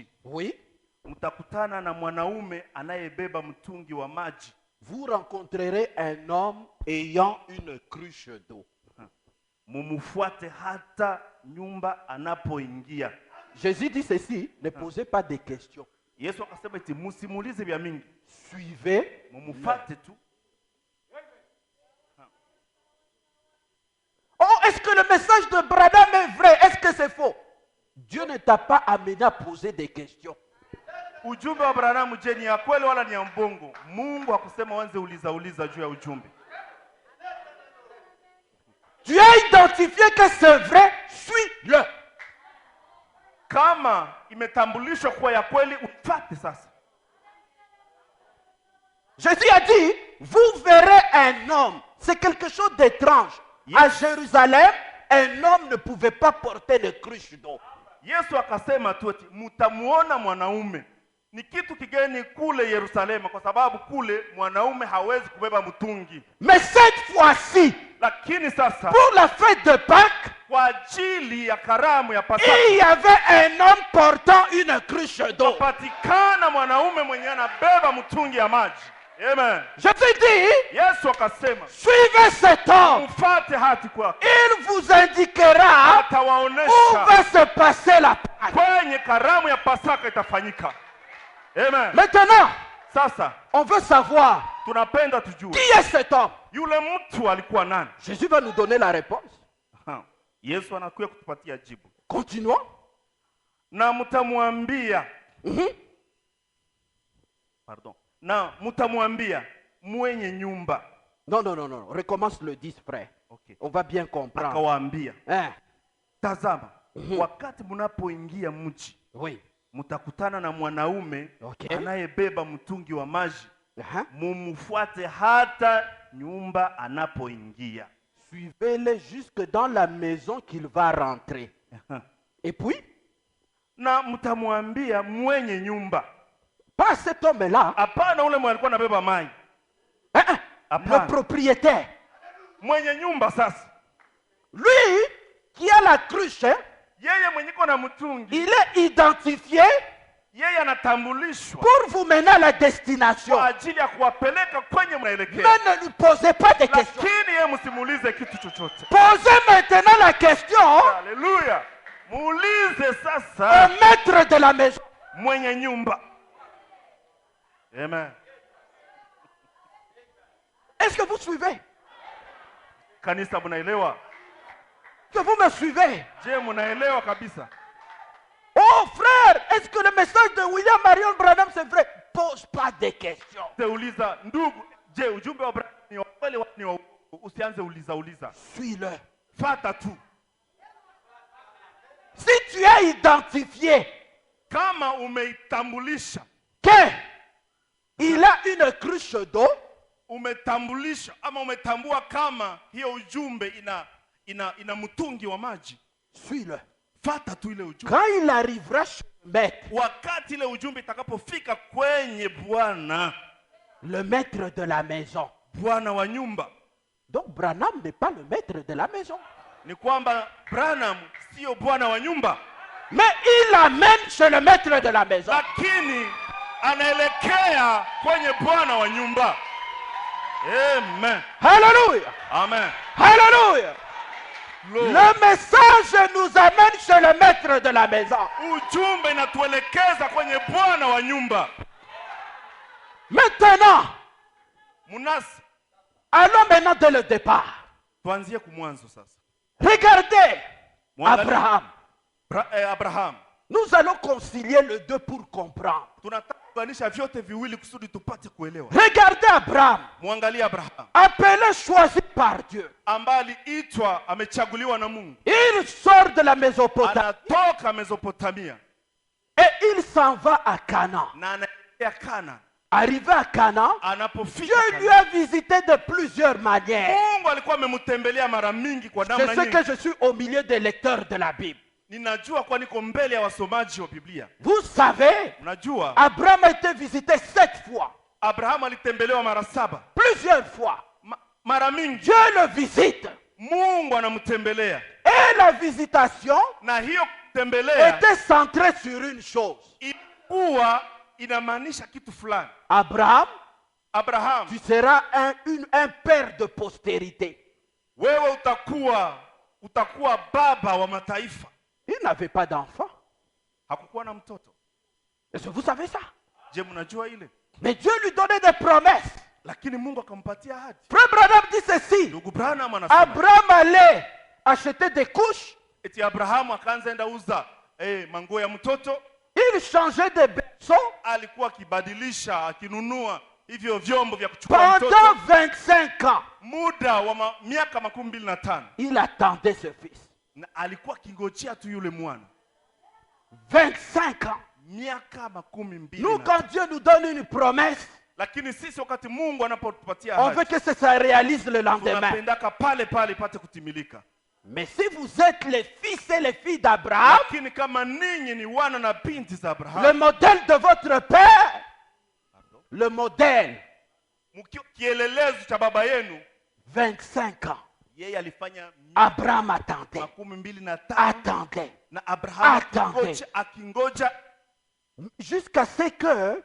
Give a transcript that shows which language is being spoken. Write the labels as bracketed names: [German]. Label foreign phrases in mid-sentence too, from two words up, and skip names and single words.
[French] Oui. [Swahili] mtakutana na mwanaume anayebeba mtungi wa maji. [French] vous rencontrerez un homme ayant une cruche d'eau. [Swahili] Mumufuate hata nyumba anapoingia. [French] Jésus dit ceci, ne posez pas de questions. [Swahili] Yesu akasema eti musimulize vya mingi. [French] Suivez. [Swahili] Mumufate tu. [French] Oh, est-ce que le message de Branham est vrai? Est-ce que c'est faux? Dieu ne t'a pas amené à poser des questions. [Swahili] Ujumbe wa Branham je ni ya kweli wala ni ya mbongo? Mungu hakusema wanze uliza juu ya ujumbe. [French] Tu as identifié que c'est vrai, suis-le. [Swahili] Kama imetambulishwa kuwa ya kweli, ufate sasa. [French] Jésus a dit, vous verrez un homme. C'est quelque chose d'étrange. [English] Yes. [French] À Jérusalem, un homme ne pouvait pas porter de cruche d'eau. [Swahili] Yesu akasema tu eti mtamuona mwanaume. Ni kitu kigeni kule Yerusalemu kwa sababu kule mwanaume hawezi kubeba mtungi. [French] Mais cette fois-ci, [Swahili] Lakini sasa [French] pour la fête de Pâques, [Swahili] kwa ajili ya karamu ya Pasaka [French] il y avait un homme portant une cruche d'eau. [Swahili] patikana mwanaume mwenye anabeba mtungi ya maji. Amen. [French] Jésus dit, [Swahili] Yesu akasema [French] suivez cet homme. [Swahili] mfate hati kwake. [French] Il vous indiquera où [Swahili] Atawaonesha [French] va se passer la Pâque. [Swahili] kwenye karamu ya Pasaka itafanyika. Amen. [French] Maintenant, [Swahili] Sasa [French] on veut savoir [Swahili] tunapenda tujue [French] qui est cet homme. [Swahili] yule mtu alikuwa nani? [French] Jésus va nous donner la réponse. [Swahili] Yesu anakuja kutupatia jibu. [French] Continuons. [Swahili] Na mtamwambia na mtamwambia mwenye nyumba. [French] Non, non, non, non. Recommence le 10, frère. Okay. On va bien comprendre. [Swahili] Akawaambia, [French] Hein? [Swahili] tazama, wakati mnapoingia mji, [French] Oui. [Swahili] mtakutana na mwanaume Okay. anayebeba mtungi wa maji. Uh-huh. Mumfuate hata nyumba anapoingia. [French] Suivez-le jusque dans la maison qu'il va rentrer. Et puis, [Swahili] Na mtamwambia mwenye nyumba. [French] pas cet homme-là, [Swahili] Hapana ule mwenye alikuwa anabeba maji. [French] hein, [Swahili] Apana. [French] le propriétaire. [Swahili] Mwenye nyumba sasa. [French] Lui qui a la cruche, hein, [Swahili] Yeye mwenye iko na mtungi, [French] il est identifié [Swahili] yeye anatambulishwa [French] pour vous mener à la destination. [Swahili] kwa ajili ya kuwapeleka kwenye mnaelekea. [French] Mais ne lui posez pas de questions. [Swahili] Lakini yeye msimuulize kitu chochote. [French] Posez maintenant la question [Swahili] Haleluya. Muulize [French] au [Swahili] sasa [French] maître de la maison. [Swahili] mwenye nyumba. Amen. [French] Est-ce que vous suivez? [Swahili] Kanisa mnaelewa? [French] Que vous me suivez? [Swahili] Je, mnaelewa kabisa? [French] Oh frère, est-ce que le message de William Marion Branham c'est vrai? Pose pas de questions. [Swahili] Teuliza ndugu, je ujumbe wa Branham ni wa kweli au ni wa uongo? Usianze uliza. [French] Suis-le. [Swahili] Fata tu. [French] Si tu as identifié [Swahili] Kama umeitambulisha, [French] que il a une cruche d'eau, [Swahili] umetambulisha ama umetambua kama hiyo ujumbe ina mtungi wa maji, [French] suis-le. [Swahili] fata tu ile ujumbe. [French] Quand il arrivera chez le maître, [Swahili] Wakati ile ujumbe itakapofika kwenye bwana [French] le maître de la maison. [Swahili] bwana wa nyumba, [French] Donc Branham n'est pas le maître de la maison. [Swahili] ni kwamba Branham sio bwana wa nyumba, [French] Mais il l'amène chez le maître de la maison. [Swahili] lakini anaelekea kwenye bwana wa nyumba. Amen. [French] Alléluia. Amen. Alléluia. [English] Lord. [French] Le message nous amène chez le maître de la maison. [Swahili] Ujumbe inatuelekeza kwenye bwana wa nyumba. [French] Maintenant, [Swahili] Munasi, [French] allons maintenant dès le départ. [Swahili] tuanzie kumwanzo sasa. [French] Regardez [Swahili] Mwangalie. Abraham. Abraham. [French] Nous allons concilier les deux pour comprendre. [Swahili] Tunataka kuunganisha vyote viwili kusudi tupate kuelewa. [French] Regardez Abraham, [Swahili] Mwangalie Abraham [French] appelé, choisi par Dieu. [Swahili] ambaye aliitwa amechaguliwa na Mungu. [French] Il sort de la Mésopotamie [Swahili] Anatoka Mesopotamia [French] et il s'en va à Canaan. [Swahili] na anaelekea Kana. [French] Arrivé à Canaan, [Swahili] Anapofika [French] Dieu lui [Swahili] Kana, [French] a visité de plusieurs manières. [Swahili] Mungu alikuwa amemtembelea mara mingi kwa [French] Je [Swahili] namna [French] sais que [Swahili] nyingi. [French] je suis au milieu des lecteurs de la Bible. [Swahili] Ninajua kwa niko mbele ya wasomaji wa Biblia. [French] Vous savez, [Swahili] Unajua [French] Abraham a été visité 7 fois, [Swahili] Abraham alitembelewa mara 7. [French] plusieurs fois. [Swahili] Mara mingi [French] Dieu le visite. [Swahili] Mungu anamtembelea. [French] Et la visitation [Swahili] Na hiyo kutembelea [French] était centrée sur une chose. [Swahili] ilikuwa inamaanisha kitu fulani. Abraham Abraham, [French] tu seras un père de postérité. [Swahili] wewe utakuwa baba wa mataifa. [French] Il n'avait pas d'enfant. [Swahili] Hakukuwa na mtoto. [French] Est-ce que vous savez ça? [Swahili] Je, mnajua ile? [French] Mais Dieu lui donnait des promesses. [Swahili] Lakini Mungu akampatia ahadi. [French] Frère Branham dit ceci. [Swahili] Ndugu Branham anasema, [French] Abraham allait acheter des couches. [Swahili] eti Abraham akaanza enda uza manguo ya mtoto. [French] Il changeait des berceaux. [Swahili] Alikuwa akibadilisha, akinunua hivyo vyombo vya kuchukua [French] Pendant [Swahili] mtoto. [French] 25 ans, [Swahili] Muda wa miaka 25. [French] il attendait ce fils. [Swahili] Na alikuwa kingojea tu yule mwana. [French] 25 ans. [Swahili] Miaka 22. [French] Nous, quand Dieu nous donne une promesse, [Swahili] Lakini sisi wakati Mungu anapotupatia [French] on veut [Swahili] ahadi, [French] que ça réalise le lendemain. [Swahili] tunapendaka pale pale ipate kutimilika. [French] Mais si vous êtes les fils et les filles d'Abraham, [Swahili] Lakini kama ninyi ni wana na binti za [French] le [Swahili] Abraham, [French] modèle de votre père, le modèle, [Swahili] kielelezo cha baba yenu, [French] 25 ans, [Swahili] yeye alifanya [French] Abraham attendait, 25 attendait, [Swahili] na Abraham [French] Attendez. [Swahili] akingoja [French] jusqu'à ce que